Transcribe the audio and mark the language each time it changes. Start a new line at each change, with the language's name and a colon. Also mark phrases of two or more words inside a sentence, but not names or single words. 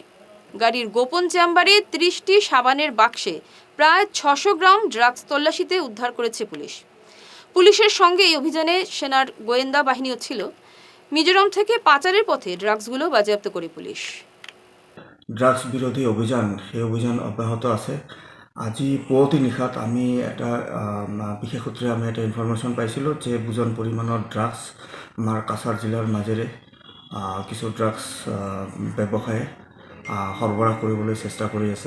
Bangla: গাড়ির গোপন চেম্বারে 30টি সাবানের বাক্সে প্রায় 600 গ্রাম ড্রাগস তল্লাশিতে উদ্ধার করেছে পুলিশ। পুলিশের সঙ্গে এই অভিযানে সেনার গোয়েন্দা বাহিনীও ছিল। মিজোরাম থেকে পাচারের পথে ড্রাগসগুলো বাজেয়াপ্ত করে পুলিশ।
Assamese: ড্রাগস বিৰোধী অভিযান, সেই অভিযান অব্যাহত আছে। আজি পুৱতি নিশাত আমি এটা বিশেষ সূত্ৰে আমি এটা ইনফৰমেশ্যন পাইছিলোঁ যে বুজন পৰিমাণৰ ড্ৰাগছ আমাৰ কাছাৰ জিলাৰ মাজেৰে কিছু ড্ৰাগছ ব্যৱসায়ে সৰবৰাহ কৰিবলৈ চেষ্টা কৰি আছে।